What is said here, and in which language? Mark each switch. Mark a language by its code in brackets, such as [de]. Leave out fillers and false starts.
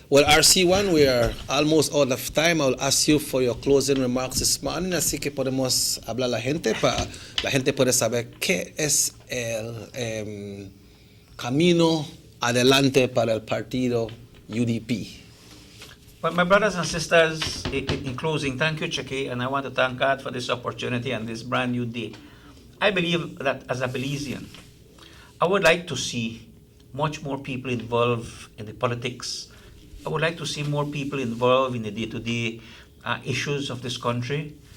[en] Well, RC1, we are almost out of time. I'll ask you for your closing remarks this morning. [es] Así que podemos hablar la gente para la gente puede saber qué es el camino adelante para el partido UDP. [en] Well, my brothers and sisters, in closing, thank you, Cheke, and I want to thank God for this opportunity and this brand new day. I believe that as a Belizean, I would like to see much more people involved in the politics. I would like to see more people involved in the day-to-day issues of this country.